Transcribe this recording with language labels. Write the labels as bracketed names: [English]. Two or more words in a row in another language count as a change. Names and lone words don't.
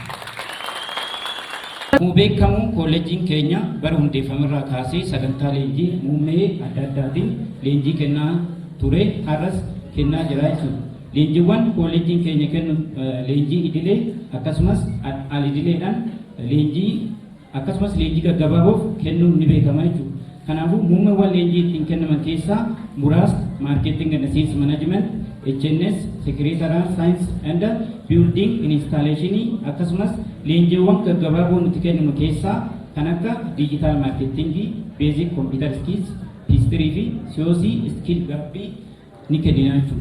[Oromo] Akkuma beekamu kolleejjiin keenya bara hundeeffamerraa kaasee sagantaa leenjii muummee adda addaatiin leenjii kennaa ture har'as kennaa jira jechuudha. Leenjiiwwan kolleejjiin keenya kennu leenjii idilee akkasumas al-idileedhaan leenjii akkasumas leenjii gaggabaaboof kennuun ni beekama jechuudha. Kanaafuu muummeewwan leenjii ittiin kennaman keessaa muraasni [English] marketing and sales management, HNS, secretarial science and building installation [Oromo] akkasumas leenjiiwwan gaggabaaboo nuti kennamu keessaa kan akka [English] digital marketing, basic computer skills, [Oromo] history fi [English] COC skill [Oromo] gabbii ni kennina jechuudha.